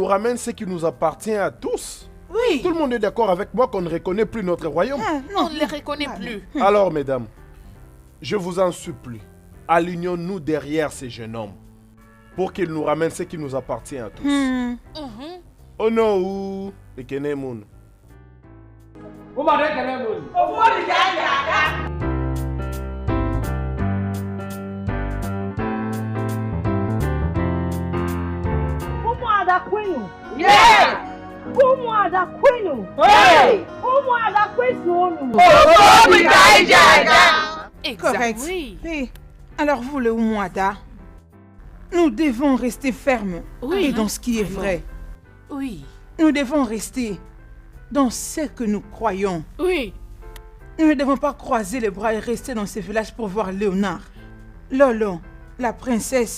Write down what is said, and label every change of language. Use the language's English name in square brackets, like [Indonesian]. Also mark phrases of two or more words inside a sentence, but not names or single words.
[French] nous ramène ce qui nous appartient à tous. Oui. Tout le monde est d'accord avec moi qu'on ne reconnaît plus notre royaume. On ne les reconnaît plus. Alors, mesdames, je vous en supplie, alignons-nous derrière ces jeunes hommes pour qu'ils nous ramènent ce qui nous appartient à tous. Oh non, et Kenemun. [Igbo] Umuada kwenu. Yeah. Umuada kwenu. Hey. Umuada kwenu. [French] Exact. Correct. Oui. Oui. Alors vous, le Oumouada, nous devons rester fermes Oui, et dans ce qui est vrai. Oui. Nous devons rester dans ce que nous croyons. Oui. Nous ne devons pas croiser les bras et rester dans ce village pour voir Léonard, Lolo, la princesse,